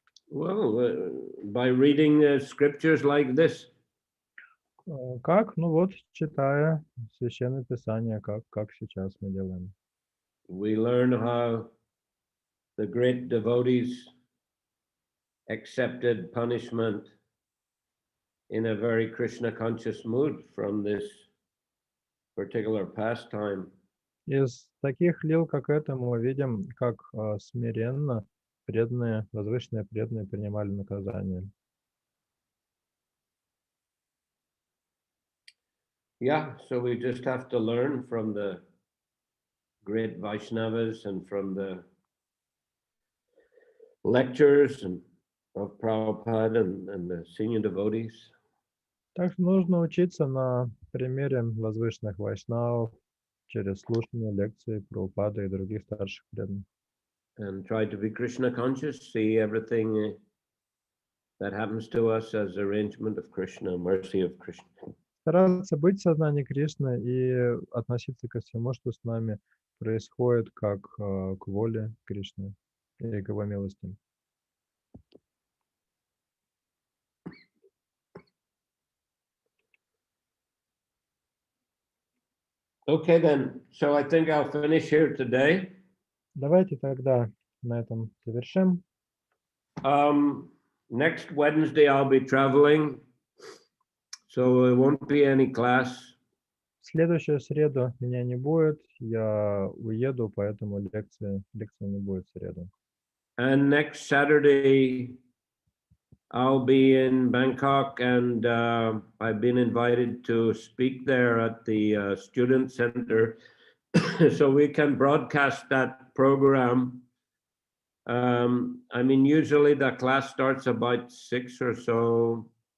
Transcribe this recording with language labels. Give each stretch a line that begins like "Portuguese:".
English: Well, by reading scriptures like this.
Russian: Как? Ну вот, читая Священное Писание, как сейчас мы делаем.
English: We learn how the great devotees accepted punishment in a very Krishna conscious mood from this particular pastime.
Russian: Из таких лил, как это, мы видим, как смиренно преданные, возвышенные преданные принимали наказание.
English: Yeah, so we just have to learn from the great Vaishnavas and from the lectures of Prabhupada and the senior devotees.
Russian: Также нужно учиться на примере возвышенных вайшнавов через слушание лекций Прабхупады и других старших преданных.
English: And try to be Krishna conscious, see everything that happens to us as arrangement of Krishna, mercy of Krishna.
Russian: Стараться быть в сознании Кришны и относиться ко всему, что с нами происходит, как к воле Кришны и к его милости.
English: Okay, then. So I think I'll finish here today.
Russian: Давайте тогда на этом завершим.
English: Next Wednesday, I'll be traveling, so there won't be any class.
Russian: В следующую среду меня не будет, я уеду, поэтому лекции не будет в среду.
English: And next Saturday, I'll be in Bangkok, and I've been invited to speak there at the student center, so we can broadcast that program. I mean, usually the class starts about 6 or so.